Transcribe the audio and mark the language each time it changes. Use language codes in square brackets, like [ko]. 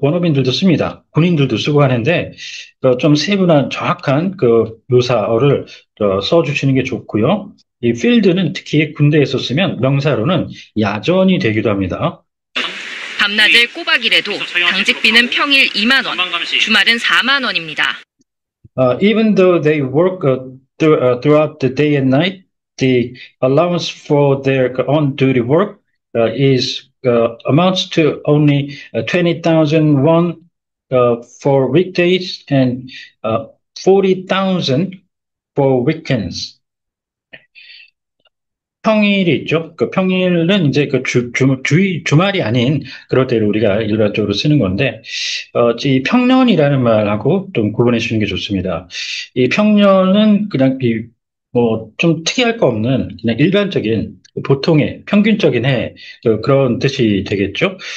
[ko] 원어민들도 씁니다. 군인들도 쓰고 하는데 좀 세분한 정확한 묘사어를 써주시는 게 좋고요. 이 필드는 특히 군대에서 쓰면 명사로는 야전이 되기도 합니다. 밤낮을 꼬박 일해도 당직비는 평일 2만 원, 주말은 4만 원입니다. [en] Even though they work throughout the day and night, the allowance for their on-duty work is amounts to only 20,000 won for weekdays and 40,000 for weekends. [ko] 평일이 있죠. 그 평일은 이제 그 주말이 아닌 그럴 때를 우리가 일반적으로 쓰는 건데, 이 평년이라는 말하고 좀 구분해 주는 게 좋습니다. 이 평년은 그냥 뭐 좀 특이할 거 없는 그냥 일반적인 보통의 평균적인 해 그런 뜻이 되겠죠.